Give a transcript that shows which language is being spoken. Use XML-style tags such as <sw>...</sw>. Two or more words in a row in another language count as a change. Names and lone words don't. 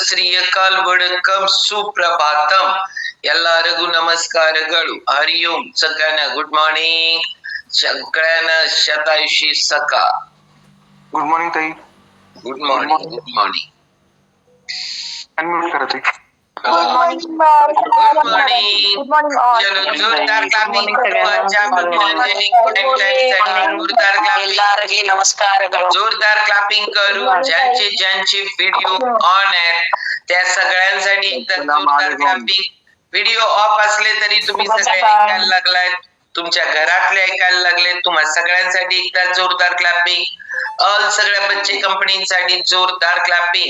<kn>ಶ್ರೀಯಕಾಲ್ ವಣಕಂ ಸುಪ್ರಭಾತಂ ಎಲ್ಲರಿಗೂ ನಮಸ್ಕಾರಗಳು. ಹರಿ ಓಂ.</kn> <mr>सगळ्यांना</mr> <en>good morning.</en> <mr>सगळ्यांना शतायुषी सका.</mr> <en>good morning</en> <mr>ताई.</mr> <en>Good morning. Good morning.</en> <mr>अनम्यूट करा ताई.</mr> <en>Good morning. Good morning. Good morning all.</en> <mr>चलो जोरदार क्लॅपिंग करू.</mr> <kn>ಎಲ್ಲರಿಗೆ ನಮಸ್ಕಾರಗಳು.</kn> <mr>जोरदार क्लॅपिंग करू. ज्यांचे ज्यांचे व्हिडिओ ऑन आहेत त्या सगळ्यांसाठी एकदा जोरदार क्लॅपिंग. व्हिडिओ ऑफ असले तरी तुम्ही सगळे ऐकायला लागलाय, तुमच्या घरातले ऐकायला लागले, तुम्हा सगळ्यांसाठी एकदा जोरदार क्लॅपिंग. ऑल सगळ्या बच्चे कंपनीसाठी जोरदार क्लॅपिंग.</mr>